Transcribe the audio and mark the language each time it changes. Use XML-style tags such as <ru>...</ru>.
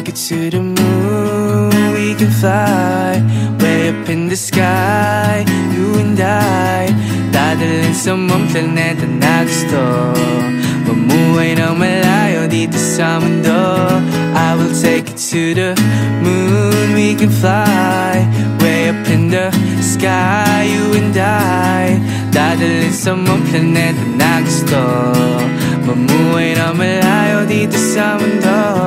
<en>To the moon, we can fly way up in the sky, you and I.</en> <tl>Dadalhin sa mga planeta na gusto, mamuhay ng malayo dito sa mundo.</tl> <en>I will take you to the moon, we can fly way up in the sky, you and I.</en> <tl>Dadalhin sa mga planeta na gusto, mamuhay ng malayo dito sa mundo.</tl>